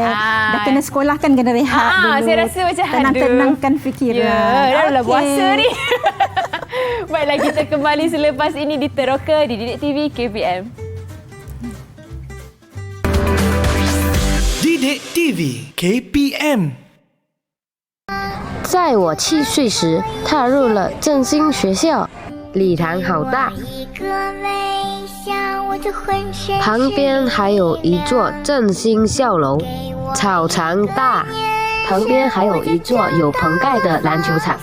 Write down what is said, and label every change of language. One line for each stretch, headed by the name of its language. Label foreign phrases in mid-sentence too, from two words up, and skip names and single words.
Malay: Dah kena sekolah kan, kena rehat dulu. Saya rasa macam tenangkan fikiran. Ya, dah puasa ni. Baiklah, kita kembali selepas ini di Teroka di Didik TV KPM. Didik TV KPM。
Chinese: 在我7岁时，踏入了振兴学校，礼堂好大，旁边还有一座振兴校楼，草场大，旁边还有一座有棚盖的篮球场。